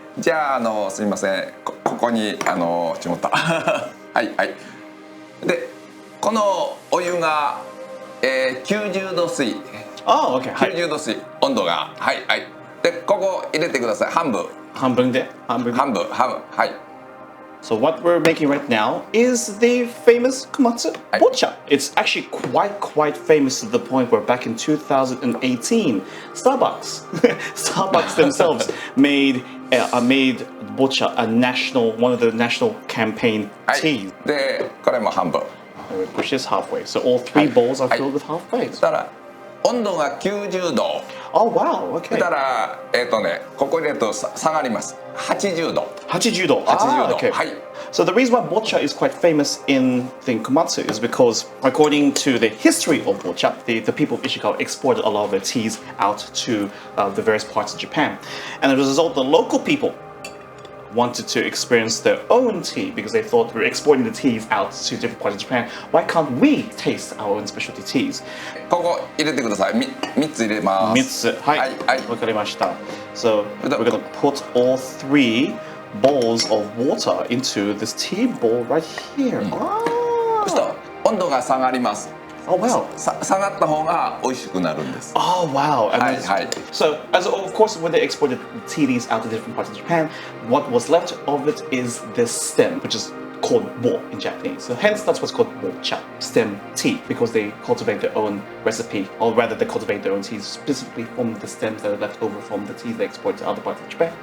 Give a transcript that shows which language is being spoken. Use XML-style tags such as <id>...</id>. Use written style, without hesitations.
<ja>じゃあすみません。ここにちまった。はい。でこのお湯が90度水。あ、OK。 90度水温度がはい。でここ入れてください。半分。はい。</ja> <en>So what we're making right now is the famous Komatsu Bocha. It's actually quite famous to the point where back in 2018, Starbucks themselves made Bocha one of the national campaign teas.</en> <ja>でこれも半分。</ja> <en>We push this halfway. So all three bowls are filled with halfway.</en> <ja>だから温度が90度。</ja> <en>Oh wow, okay.</en> <ja>だからここに入れると下がります。 80度。 80度。</ja> <en>Okay.</en> <ja>はい。</ja> <en>So the reason why bocha is quite famous in Komatsu is because, according to the history of bocha, the people of Ishikawa exported a lot of their teas out to the various parts of Japan, and as a result, the local people wanted to experience their own tea because they thought we were exporting the teas out to different parts of Japan. Why can't we taste our own specialty teas?</en> <ja>ここ入れてください。3つ入れます。 3つ。はい。わかりました。</ja> <en>So we're going to put all 3 bowls of water into this tea bowl right here.</en> <ja>そうすると温度が下がります。</ja> <en>Oh wow.</en> <ja>下がった方が美味しくなるんです。</ja> <en>Oh wow. And</en> <ja>はい</ja> <en>then-</en> <ja>はい。</ja> <en>So, as of course, when they exported tea leaves out to different parts of Japan, what was left of it is this stem, which is called wo in Japanese. So, hence that's what's called mocha, stem tea, because they cultivate their own recipe, or rather, they cultivate their own tea specifically from the stems that are left over from the tea they export to other parts of Japan.</en>